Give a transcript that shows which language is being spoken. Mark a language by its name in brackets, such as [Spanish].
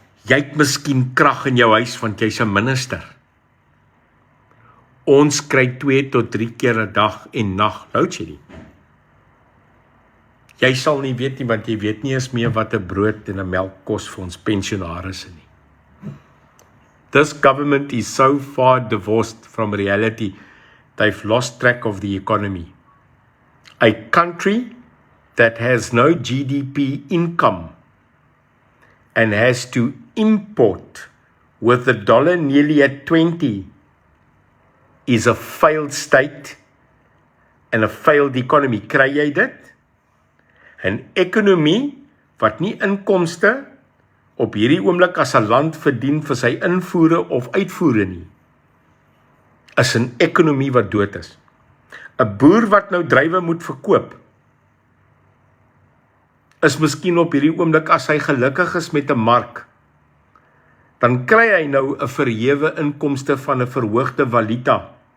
[Afrikaans] Jy het miskien krag in jou huis want jy's 'n minister. Ons kry 2 tot 3 keer 'n dag en nag load shedding. Jy sal nie weet nie, want jy weet nie eens meer wat 'n brood en 'n melk kos vir ons pensionaars nie. [English] This government is so far divorced from reality, they've lost track of the economy. A country that has no GDP income and has to import with the dollar nearly at 20 is a failed state and a failed economy. [Afrikaans] Kry jy dit? 'n Ekonomie wat nie inkomste op hierdie oomblik as 'n land verdien vir sy invoere of uitvoere nie, is 'n ekonomie wat dood is. 'n Boer wat nou druiwe moet verkoop, is miskien op hierdie oomblik, as hy gelukkig is met 'n mark, dan kry hy nou 'n verhewe inkomste van 'n verhoogde valuta.